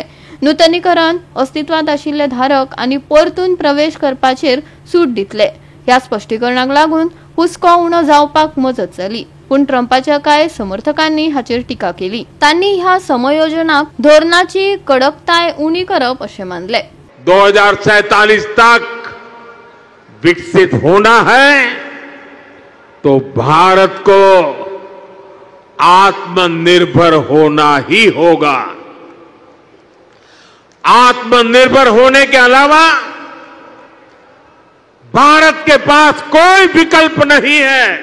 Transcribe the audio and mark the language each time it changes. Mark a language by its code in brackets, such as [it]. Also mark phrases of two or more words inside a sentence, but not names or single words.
[kok] नूतनीकरण अस्तित्वात आशिल्ले धारक आनी परतून प्रवेश करपाचेर सूट दितले. ह्या स्पष्टीकरणाक लागून हुस्को उणो जावपाक मजत जाली. पूण ट्रम्पाच्या कांय समर्थकांनी हाचेर टिका केली. तांणी ह्या समयोजनाक धोरणाची कडकताय उणी करप अशें मानले. [hi] 2047 तक विकसित होना है तो भारत को आत्मनिर्भर होना ही होगा. आत्मनिर्भर होने के अलावा भारत के पास कोई विकल्प नहीं है.